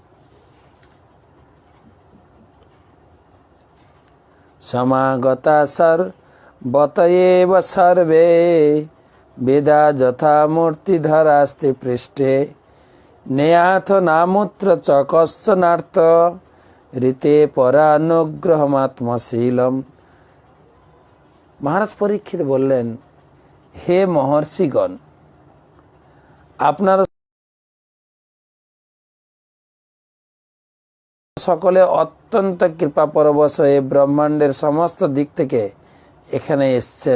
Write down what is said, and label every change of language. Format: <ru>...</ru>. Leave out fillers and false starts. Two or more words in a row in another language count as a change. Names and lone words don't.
<sa>সমাগতাসার বতয়েব সর্বে বেদা যথা মূর্তিধরা স্ত্রীপৃষ্ঠে নেয়াথ নামূত্র চ কশ্চনার্থ ঋতে পরানুগ্রহমাত্মশীলম।</sa> <bn>মহারাজ পরীক্ষিত বললেন, হে মহর্ষিগণ, আপনারা সকলে অত্যন্ত কৃপা পরবশ হয়ে ব্রহ্মাণ্ডের সমস্ত দিক থেকে এখানে এসছেন।</bn>